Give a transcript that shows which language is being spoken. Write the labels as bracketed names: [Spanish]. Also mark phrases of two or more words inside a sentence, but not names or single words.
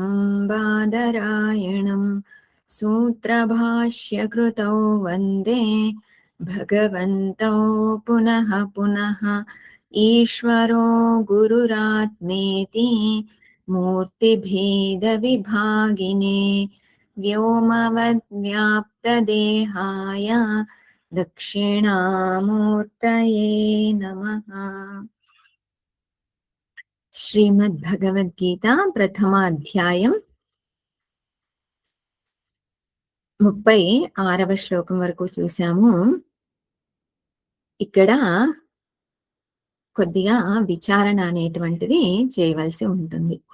[Sanskrit] बादरायणं सूत्रभाष्यकृतौ वन्दे भगवन्तौ पुनः पुनः ईश्वरो गुरुरात्मेति मूर्तिभेदविभागिने व्योमवद्व्याप्तदेहाय दक्षिणामूर्तये नमः। [Telugu] శ్రీమద్భగవద్గీత ప్రథమ అధ్యాయం 36వ శ్లోకం వరకు చూసాము. ఇక్కడ కొద్దిగా విచారణ అనేటువంటిది చేయవలసి ఉంటుంది.